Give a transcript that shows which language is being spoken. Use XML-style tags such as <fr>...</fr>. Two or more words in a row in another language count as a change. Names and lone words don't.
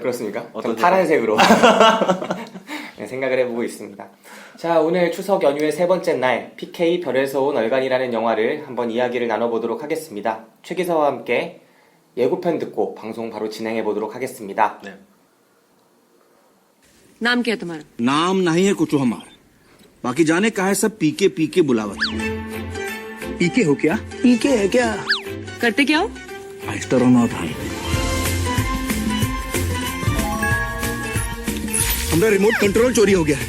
<ko>그렇습니까? 어떤 좀 파란색으로 네, 생각을 해보고 있습니다. 자, 오늘 추석 연휴의 세 번째 날 PK 별에서 온 얼간이라는 영화를 한번 이야기를 나눠보도록 하겠습니다. 최 기사와 함께 예고편 듣고 방송 바로 진행해 보도록 하겠습니다. 네.</ko> <hi>नाम क्या है तुम्हारा? नाम नहीं है कुछ हमारा बाकी जाने का है सब पीके पीके बुलावत पीके हो क्या पीके है क्या करते क्या हो? एस्ट्रोनॉट हम हमारा</hi> <en>remote control</en> <hi>चोरी हो गया है</hi>